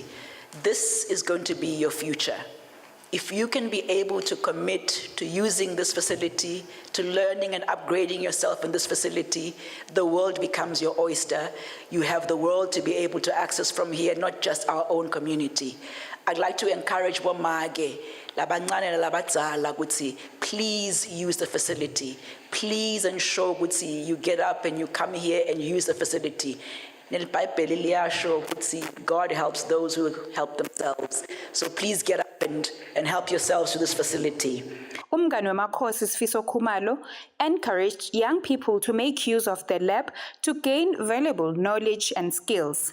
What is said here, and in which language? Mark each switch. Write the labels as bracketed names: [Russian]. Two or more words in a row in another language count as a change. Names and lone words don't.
[English] This is going to be your future. If you can be able to commit to using this facility, to learning and upgrading yourself in this facility, the world becomes your oyster. You have the world to be able to access from here, not just our own community. I'd like to encourage Wamage, [Swati] labancane labadzala ukuthi [English] please use the facility. Please ensure ukuthi you get up and you come here and use the facility. God helps those who help themselves. So please get up and help yourselves to this facility. [Swati] Umngani wemakhosi [English] Sifiso Khumalo encouraged young people to make use of the lab to gain valuable knowledge and skills.